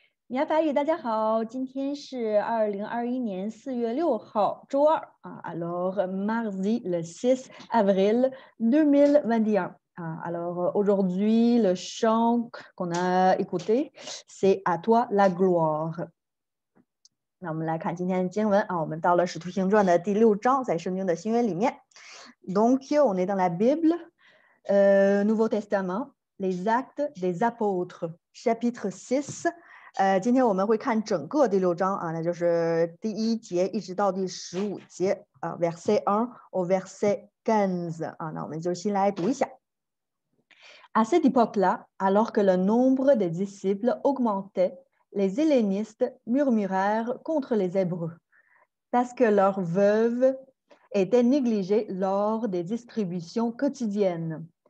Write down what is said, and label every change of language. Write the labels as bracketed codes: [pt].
[zh] 你好，法语，大家好，今天是2021年4月6号，周二啊。 [fr] Alors, mardi le 6 avril 2021. Alors, aujourd'hui, le chant qu'on a écouté, c'est À toi la gloire. [zh] 那我们来看今天的经文啊，我们到了《使徒行传》的第6章，在圣经的新约里面。 [fr] Donc, on est dans la Bible, Nouveau Testament, les Actes des Apôtres, chapitre 6. [zh] 今天我们会看整个第6章啊，那就是第1节一直到第15节啊 ， [fr] verset 1 au verset 15 [zh] 啊，那我们就先来读一下。 [fr] À cette époque-là, alors que le nombre des disciples augmentait, les hellénistes murmurèrent contre les Hébreux, parce que leurs veuves étaient négligées lors des distributions quotidiennes.